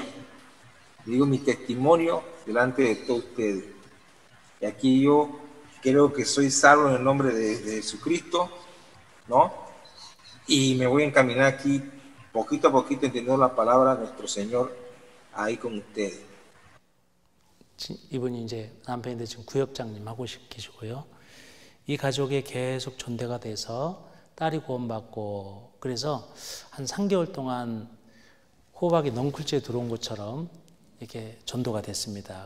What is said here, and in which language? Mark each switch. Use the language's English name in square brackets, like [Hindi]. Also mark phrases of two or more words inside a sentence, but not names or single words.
[Spanish] Digo mi testimonio delante de todos ustedes. Y aquí yo creo que soy salvo en el nombre de Jesucristo, ¿no? Y me voy a encaminar aquí poquito a poquito entendiendo la palabra de nuestro Señor ahí con ustedes. [Korean] 이분이 이제 남편인데 지금 구역장님 하고 계시고요. 이 가족에 계속 전대가 돼서 딸이 구원받고, 그래서 한 3개월 동안 호박이 넝쿨째 들어온 것처럼 이렇게 전도가 됐습니다.